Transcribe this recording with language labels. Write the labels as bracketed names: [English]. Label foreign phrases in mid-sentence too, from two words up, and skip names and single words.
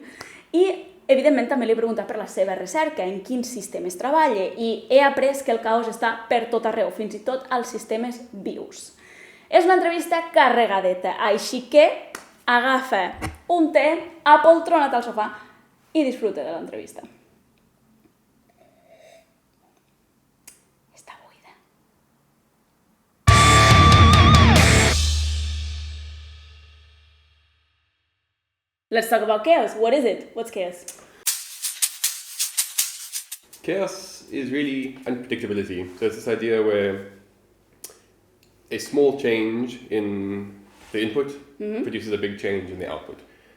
[Catalan] I, evidentment, també li he preguntat per la seva recerca, en quins sistemes treballa, i he après que el caos està per tot arreu, fins i tot als sistemes vius. És una entrevista carregadeta, així que agafa un té, apoltrona't al sofà i disfruta de l'entrevista. Està buida. [English] Let's talk about chaos. What is it? What's chaos? Chaos is really unpredictability. So it's this idea where a small change in the input produces a big change in the output, right?